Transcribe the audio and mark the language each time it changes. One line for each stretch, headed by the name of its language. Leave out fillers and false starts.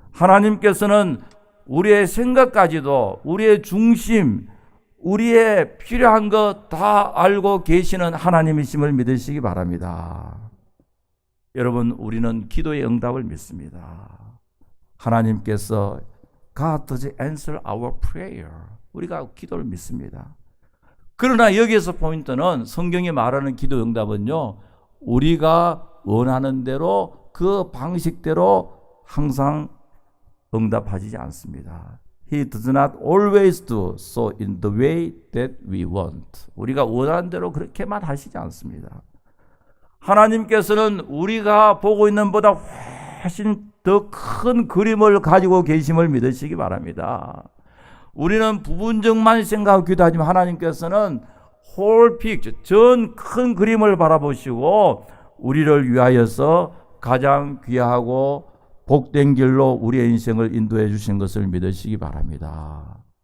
Korean: 하나님께서는 우리의 생각까지도, 우리의 중심, 우리의 필요한 것 다 알고 계시는 하나님이심을 믿으시기 바랍니다. 여러분, 우리는 기도의 응답을 믿습니다. 하나님께서
English: God does answer our prayer.
Korean: 우리가 기도를 믿습니다. 그러나 여기에서 포인트는, 성경이 말하는 기도 응답은요, 우리가 원하는 대로 그 방식대로 항상 응답하지 않습니다.
English: He does not always do so in the way that we want.
Korean: 우리가 원하는 대로 그렇게만 하시지 않습니다. 하나님께서는 우리가 보고 있는 보다 훨씬 더 큰 그림을 가지고 계심을 믿으시기 바랍니다. 우리는 부분적만 생각하고 기도하지만 하나님께서는
English: whole picture,
Korean: 전 큰 그림을 바라보시고 우리를 위하여서 가장 귀하고 복된 길로 우리의 인생을 인도해 주신 것을 믿으시기 바랍니다.